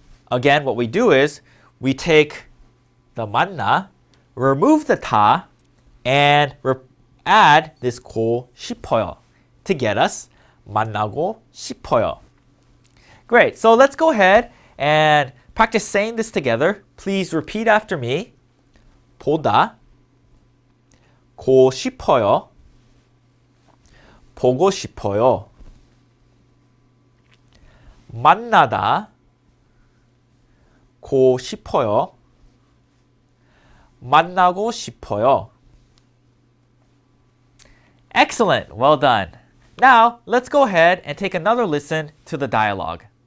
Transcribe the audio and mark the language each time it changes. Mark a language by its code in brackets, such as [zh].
[en] Again, what we do is we take the 만나, remove the 다, and add this 고 싶어요 to get us [ko] 만나고 싶어요. [en] Great. So let's go ahead and practice saying this together. Please repeat after me. [ko] 보다, 고 싶어요, 보고 싶어요. 만나다, 고 싶어요, 만나고 싶어요. [en] Excellent. Well done. Now, let's go ahead and take another listen to the dialogue.